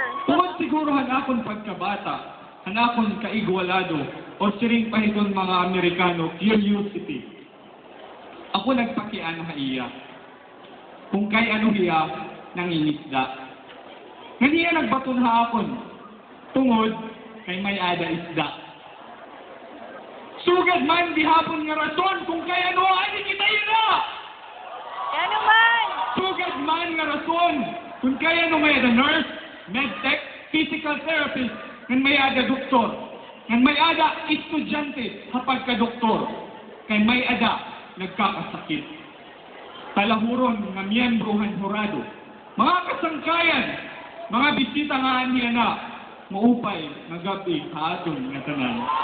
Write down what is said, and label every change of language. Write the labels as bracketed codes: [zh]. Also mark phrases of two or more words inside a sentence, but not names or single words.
[war] Tungod siguro hanakon pagkabata, hanakon kaigwalado, o siring pahiton mga Amerikano, curiosity. Ako nagpakian na iya. Kung kay ano hiya, nangingisda. Nga niya nagbaton haakon, tungod kay may ada isda. Sugad man bihapon nga rason kung kaya ano ani kita ina. Yan naman. Sugad man nga rason kung kaya ano may ada nurse, medtech, physical therapist, kung may ada doktor, kung may ada estudyante kapag ka doktor, kay may ada nagkakasakit. Talahuron nga miyembrohan hurado. Mga kasangkayan, mga bisita nga niya na maupay nga gabi haatong nga tanan.